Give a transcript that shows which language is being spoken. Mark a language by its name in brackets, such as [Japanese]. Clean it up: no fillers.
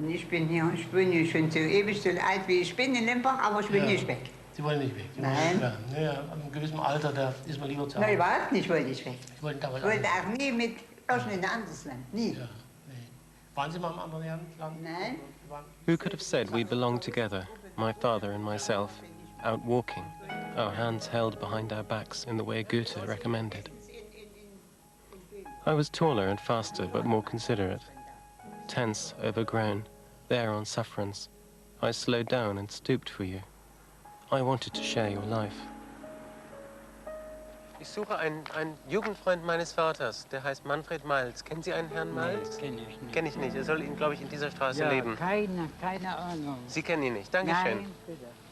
[German] Und ich bin ja schon so ewig so alt wie ich bin in Limbach, aber ich will nicht weg. Sie wollen nicht weg? Nein. Ja, ab einem gewissen Alter, da ist man lieber zu Hause. Nein, überhaupt nicht wollte ich weg. Ich wollte auch nie mit irgendein anderes Land. Nie. Ja, nee. Waren Sie mal im anderen Land? Nein. [English] Who could have said we belonged together, my father and myself, out walking, our hands held behind our backs in the way Goethe recommended? I was taller and faster, but more considerate. Tense, overgrown, there on sufferance, I slowed down and stooped for you. I wanted to share your life. [German] Ich suche einen Jugendfreund meines Vaters, der heißt Manfred Malz. Kennen Sie einen Herrn Malz? Kenne ich nicht. Kenne ich nicht. Er soll, glaube ich, in dieser Straße Ja, leben. keine Ahnung. Sie kennen ihn nicht. Dankeschön. Nein, bitte.